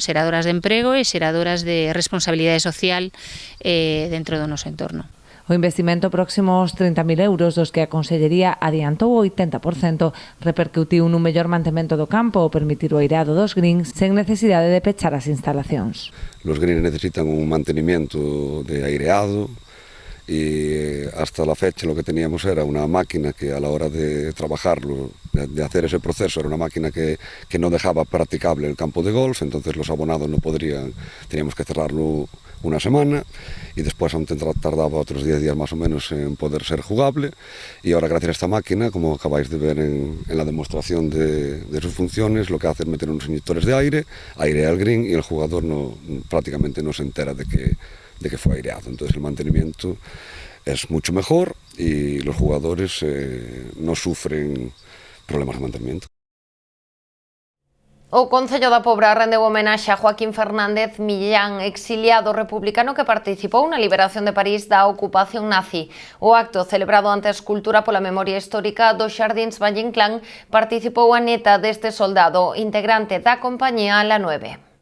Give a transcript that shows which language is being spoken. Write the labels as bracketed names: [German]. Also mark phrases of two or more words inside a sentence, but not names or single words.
[Galician] Xeradoras de emprego e xeradoras de responsabilidade social dentro do noso entorno. O investimento próximo aos 30.000 euros, dos que a Consellería adiantou o 80%, repercutiu nun mellor mantemento do campo ou permitir o aireado dos greens sen necesidade de pechar as instalacións. [Spanish] Los greens necesitan un mantenimiento de aireado y hasta la fecha lo que teníamos era una máquina que a la hora de trabajarlo, de hacer ese proceso, era una máquina que no dejaba practicable el campo de golf, entonces los abonados no podrían, teníamos que cerrarlo una semana y después aún tardaba otros 10 días más o menos en poder ser jugable, y ahora gracias a esta máquina, como acabáis de ver en la demostración de sus funciones, lo que hace es meter unos inyectores de aire al green, y el jugador prácticamente no se entera de que fue aireado. Entonces el mantenimiento es mucho mejor y los jugadores no sufren problemas de mantenimiento. [Galician] O Concello da Pobra rendeu homenaxe a Joaquín Fernández Millán, exiliado republicano que participou na liberación de París da ocupación nazi. O acto, celebrado ante a Escultura pola Memoria Histórica dos Xardíns Valle Inclán, participou a neta deste soldado, integrante da compañía La 9.